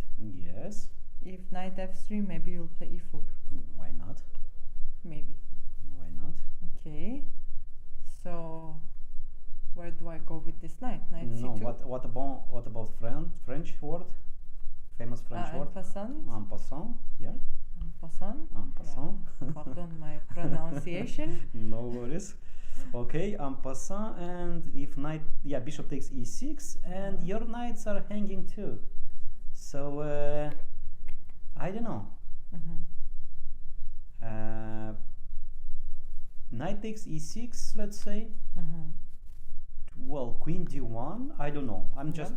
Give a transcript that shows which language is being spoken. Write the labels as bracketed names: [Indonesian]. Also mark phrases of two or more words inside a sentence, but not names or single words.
[English] Yes. If knight f3, maybe you'll play e4. Why not? Maybe. Why not? Okay. So, where do I go with this knight? Knight No. c2. What about French word? Famous French word. [French] En passant. En passant. Yeah. En passant. En passant. [English] Yeah. Pardon my pronunciation. No worries. [French] Okay, en passant, [English] and if knight, yeah, bishop takes e6, and your knights are hanging too. So I don't know. Knight takes e6, let's say. Well, queen d1. I don't know. I'm just